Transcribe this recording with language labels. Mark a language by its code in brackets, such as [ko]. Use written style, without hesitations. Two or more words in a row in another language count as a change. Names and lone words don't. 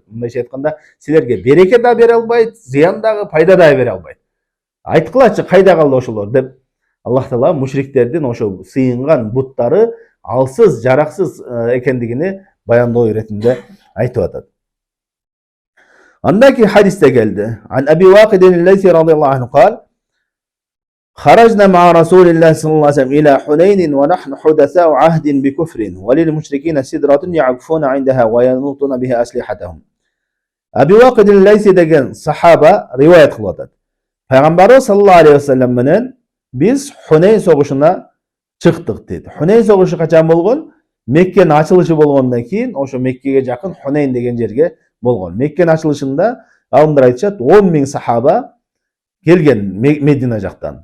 [ky] Мындайча айтканда, силерге береке да бере албайт, зыян дагы, пайда да бере албайт. Айткылачы, кайда калды ошолор?" деп Аллах Таала мушриктердин ошо сыйынган буттары алсыз, жараксыз экендигини баяндоо иретинде айтып атат. Андан кийин хадисте келди. [ar] عن أبي واقد الليثي رضي الله عنه قال: خرجنا مع رسول الله صلى الله عليه وسلم إلى حنين ونحن حدثاء عهد بكفر وللمشركين سدرة يعكفون عندها وينوطون بها أسلحتهم. [ky] Abi Vaqid al-Laysi деген сахаба риваят кылып атат. Пайгамбарыбыз [ar] صلى الله عليه وسلم [ky] менен биз Хунейн согушуна чыктык дейт. Хунейн согушу качан болгон? Меккенин ачылышы болгондон кийин ошо Меккеге жакын Хунейн деген жерге болгон. Меккенин ачылышында алымдар айтышат 10 миң сахаба келген Медина жактан.